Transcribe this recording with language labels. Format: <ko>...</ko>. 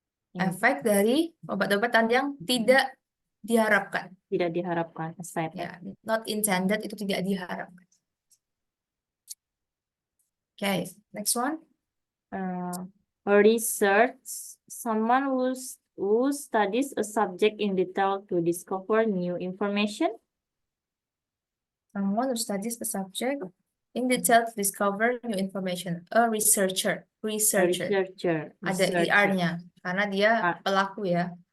<id>Efek dari obat-obatan yang tidak diharapkan. Tidak diharapkan,</id> <en>side effect. Not intended</en> <id>itu tidak diharapkan.</id> <en>Okay, next one. Research, someone who studies a subject in detail to discover new information. Someone who studies a subject in detail to discover new information. A researcher.</en> <id>Ada ER-nya karena dia pelaku ya.</id>